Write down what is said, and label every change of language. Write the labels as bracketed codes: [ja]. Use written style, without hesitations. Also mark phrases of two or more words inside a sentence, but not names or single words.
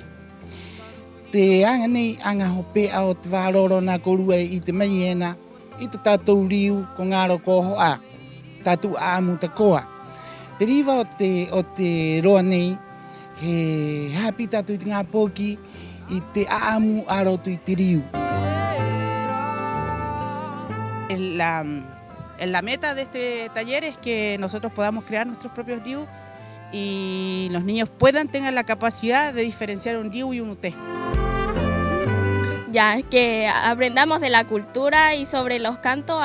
[rap] Te anga nei anga hopea o te wāroro nā korua i te mai ena i te tātou riu ko ngāro koho a, tātou āmu ta koa. Te riwa o te roa nei he hapi tātou i te ngā poki i te āmu arotu i te riu. [es] La meta de este taller es que nosotros podamos crear nuestros propios riu y los niños tengan la capacidad de diferenciar un riu y un uté. Ya, que aprendamos de la cultura y sobre los cantos.